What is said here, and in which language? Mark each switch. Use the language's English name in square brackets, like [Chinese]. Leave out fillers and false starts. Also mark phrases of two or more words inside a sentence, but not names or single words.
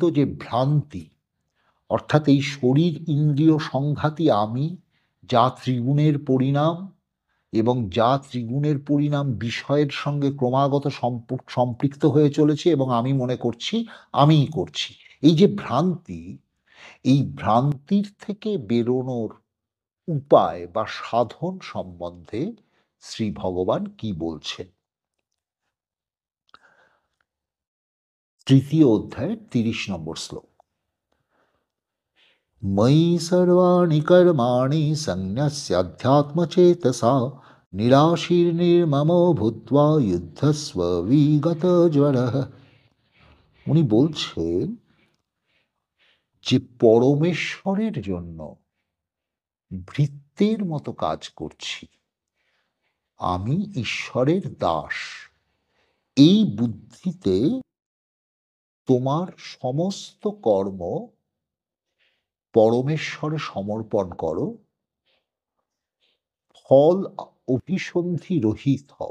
[Bangla] যে ভ্রান্তি, অর্থাৎ এই শরীর ইন্দ্রিয় সংঘাতী আমি, যা ত্রিগুণের পরিণাম এবং যা ত্রিগুণের পরিণাম বিষয়ের সঙ্গে ক্রমাগত সম্পৃক্ত হয়ে চলেছে এবং আমি মনে করছি আমিই করছি, এই যে ভ্রান্তি, এই ভ্রান্তির থেকে বেরোনোর উপায় বা সাধন সম্বন্ধে শ্রী ভগবান কি বলছেন। তৃতীয় অধ্যায়ের 30 নম্বর শ্লোক। [Sanskrit] ময়ি সর্বাণি কর্মাণি সন্ন্যস্যাধ্যাত্মচেতসা নিরাশীর্নির্মমো ভূত্বা যুদ্ধস্ব বিগতজ্বরঃ। [Bangla] উনি বলছেন যে পরমেশ্বরের জন্য ভৃত্যের মতো কাজ করছি, আমি ঈশ্বরের দাস, এই বুদ্ধিতে তোমার সমস্ত কর্ম পরমেশ্বরে সমর্পণ করো, ফল অভিসন্ধি রহিত হও।